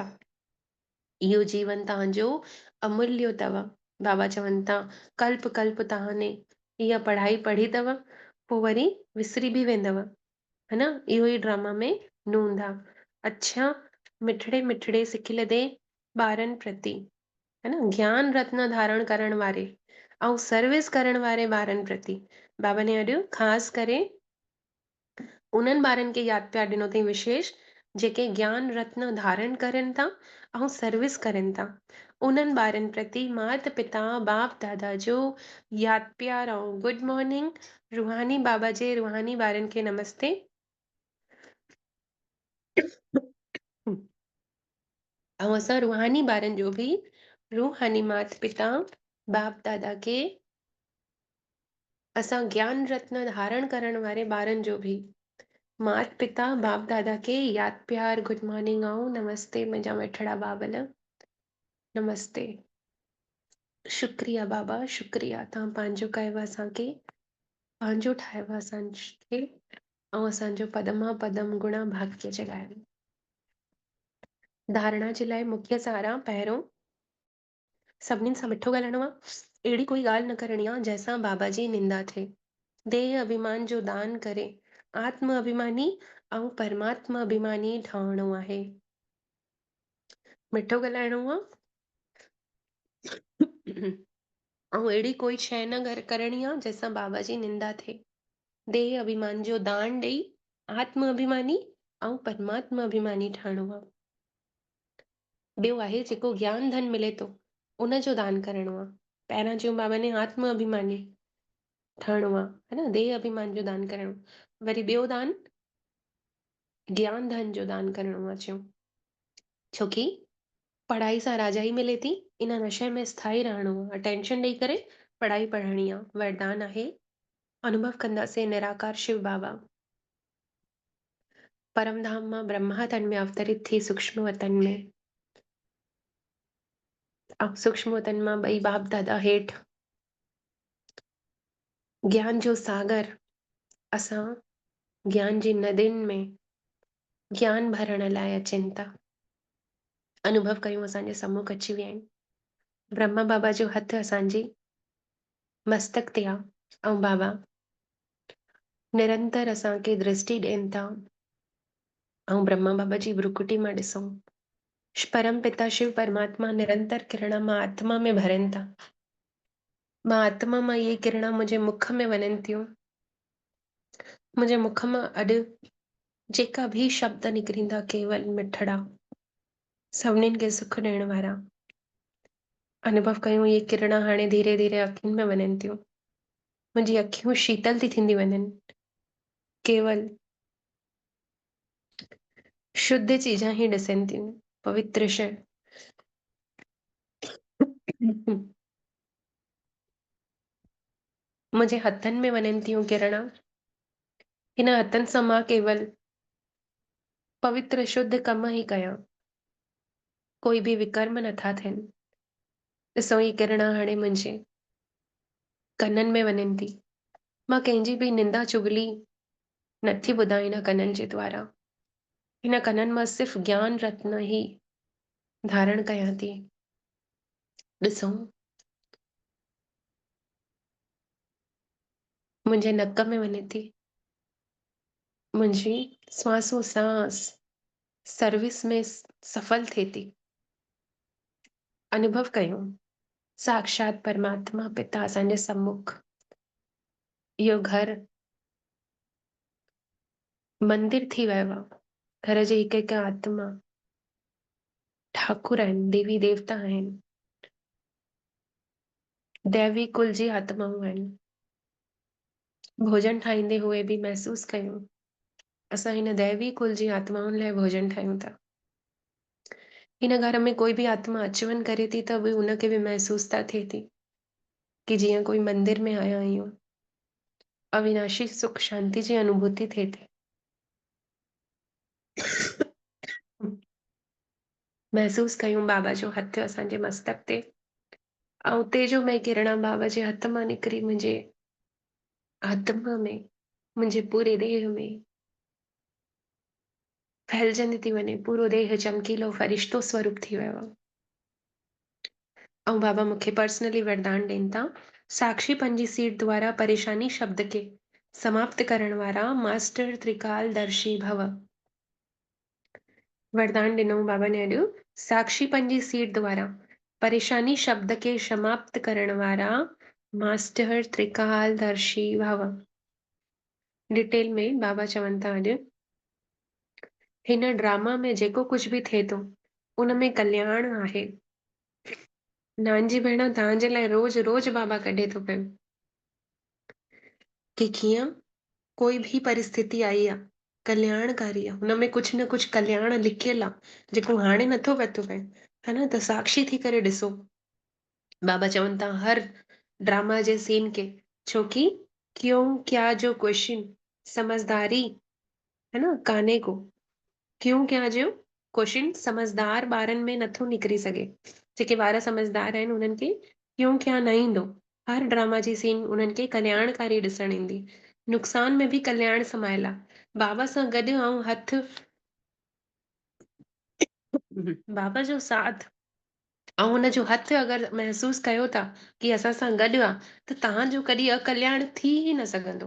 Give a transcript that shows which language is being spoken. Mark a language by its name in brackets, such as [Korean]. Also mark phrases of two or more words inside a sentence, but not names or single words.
[Sindhi] इहो जीवन तव्हांजो अमूल्य अथव। बाबा चवनि था कल्प कल्प तव्हां इहा पढ़ाई पढ़ी अथव, पोइ वरी विसरी बि वेंदव, है न। इहो ई ड्रामा में नूंद आहे। अच्छा मिठड़े मिठड़े सिखिलदे ॿारनि प्रति, है न, ज्ञान रत्न धारण करण वारे ऐं सर्विस करण वारे ॿारनि प्रति बाबा ने अॼु ख़ासि करे उन्हनि ॿारनि खे यादि प्यार ॾिनो अथई विशेष, जेके ज्ञान रत्न धारण करनि था ऐं सर्विस करनि था। उन्हनि ॿारनि प्रति माता पिता बाप दादा जो यादि प्यार ऐं [English] good morning. [Sindhi] रूहानी बाबा जे रूहानी ॿारनि खे नमस्ते। ऐं असां रूहानी ॿारनि जो बि रूहानी माता पिता बाप दादा खे, असां ज्ञान रत्न धारण करण वारे ॿारनि जो बि माता पिता बाप दादा खे यादि प्यार [English] good morning [Sindhi] ऐं नमस्ते। मुंहिंजा मिठड़ा बाबल नमस्ते। शुक्रिया बाबा, शुक्रिया। तव्हां पंहिंजो कयव असांखे, पंहिंजो ठाहियो असांखे ऐं असांजो पदमा पदम गुणा भाग्य जगायो। धारणा जे लाइ मुख्य सारा, पहिरियों सभिनीनि सां मिठो ॻाल्हाइणो आहे। अहिड़ी कोई ॻाल्हि न करणी आहे जंहिंसां बाबा जी निंदा थिए। देह अभिमान जो दान करे आत्म अभिमानी ऐं परमात्मा अभिमानी ठहणो आहे। मिठो ॻाल्हाइणो आहे ऐं अहिड़ी कोई शइ न करणी आहे जंहिंसां बाबा जी निंदा थिए। देह अभिमान जो दान ॾेई आत्म अभिमानी ऐं परमात्मा अभिमानी ठहणो आहे। ॿियो आहे जेको ज्ञान धन मिले थो, उन जो दान करिणो आहे। पहिरियां चयूं बाबा ने आत्म अभिमानी ठहिणो आहे, है न, देह अभिमान जो दान करिणो। वरी ॿियो दान ज्ञान धन जो दान करिणो आहे चयूं, छोकी पढ़ाई सां राजाई मिले थी, इन नशे में स्थाई रहणो आहे, अटेंशन ॾेई करे पढ़ाई पढ़णी आहे। वरदान आहे अनुभव कंदासीं निराकार शिव बाबा परमधाम मां ब्रह्मा तन में अवतरित थी सूक्ष्म वतन में, अब सूक्ष्म वतन मां ॿई बाप दादा हेठि ज्ञान जो सागर, असां ज्ञान जी नदियुनि में ज्ञान भरण लाइ अचनि था। अनुभव कयूं असांजे सम्मुख अची विया आहिनि। ब्रह्मा बाबा जो हथ असांजी मस्तक ते आहे ऐं बाबा निरंतर असांखे दृष्टि ॾियनि था। ऐं ब्रह्मा बाबा जी भ्रुकुटी मां ॾिसूं, परम पिता शिव परमात्मा निरंतर किरण मां आत्मा में भरनि था। मां आत्मा मां इहे किरण मुंहिंजे मुख में वञनि थियूं। मुंहिंजे मुख मां अॼु जेका भी शब्द निकिरींदा केवल मिठड़ा, सभिनीनि खे सुख ॾियण वारा। अनुभव कयूं इहे किरण हाणे धीरे धीरे अखियुनि में वञनि थियूं। मुंहिंजी अखियूं शीतल थी थींदी वञनि, केवल शुद्ध चीजां ही ॾिसनि थियूं, पवित्र शइ। मुंहिंजे हथनि में वञनि थियूं किरण, हिन हथनि सां मां केवल पवित्र शुद्ध कम ही कयां, कोई भी विकर्म नथा थियनि। ॾिसो ही किरण हाणे मुंहिंजे कननि में वञनि थी। मां कंहिंजी भी निंदा चुगली नथी ॿुधां हिन कननि जे द्वारा। हिन कननि मां सिर्फ़ ज्ञान रत्न ही धारण कयां थी। ॾिसो मुंहिंजे नक में वञे थी, मुंहिंजी श्वासो सांस सर्विस में सफल थिए थी। अनुभव कयूं साक्षात परमात्मा पिता असांजे सम्मुख, इहो घर मंदिर थी वियो आहे। घर जे हिक हिक आत्मा ठाकुर आहिनि, देवी देवता आहिनि, दैवी कुल जी आत्माऊं आहिनि। भोजन ठाहींदे हुए भी महसूस कयूं असां हिन दैवी कुल जी आत्माउनि लाइ भोजन ठाहियूं था। हिन घर में कोई भी आत्मा अच वञ करे थी त बि उनखे भी महसूस था थिए थी कि जीअं कोई मंदिर में आया आहियूं। अविनाशी सुख शांति जी अनुभूति थिए थी। महसूस कयूं बाबा जो हथ असांजे मस्तक ते, ऐं तेजो में किरण बाबा जे हथ मां निकिरी मुंहिंजे आत्मा में, मुंहिंजे पूरे देह में फैलजंदी थी वञे। पूरो देह चमकीलो फरिश्तो स्वरूप थी वियो आहे। ऐं बाबा मूंखे पर्सनली वरदान ॾियनि था, साक्षी पंजी सीट द्वारा परेशानी शब्द के समाप्त करण वारा मास्टर त्रिकालदर्शी भव। वरदान ॾिनो बाबा ने अॼु, साक्षी पंजी सीट द्वारा परेशानी शब्द के समाप्त करण वारा मास्टर त्रिकालदर्शी भव। डिटेल में बाबा चवनि था अॼु, हिन ड्रामा में जेको कुछ भी थिए थो उन में कल्याण आहे। नानजी भेण तव्हांजे लाइ रोज रोज बाबा कढे थो पियो कि कीअं कोई भी परिस्थिति आई आहे कल्याणकारी आहे, हुन में कुछ न कुछ कल्याण लिखियल आहे जेको हाणे नथो पतो पए, है न। त साक्षी थी करे ॾिसो। बाबा चवनि था हर ड्रामा जे सीन के, छोकि [Hindi] क्यों क्या [Sindhi] जो क्वेश्चन समझदारी, है न, काने को [Hindi] क्यों क्या [Sindhi] जो क्वेश्चन समझदार ॿारनि में नथो निकिरी सघे। जेके ॿार समझदार आहिनि उन्हनि खे [Hindi] क्यों क्या [Sindhi] न ईंदो। हर ड्रामा जी सीन उन्हनि खे कल्याणकारी ॾिसण ईंदी। नुक़सान में भी कल्याण समायल आहे। बाबा सां गॾु ऐं हथ बाबा जो साथ ऐं हुनजो हथ अगरि महसूस कयो था कि असां सां गॾु आहे त तव्हांजो कॾहिं अकल्याण थी ही न सघंदो।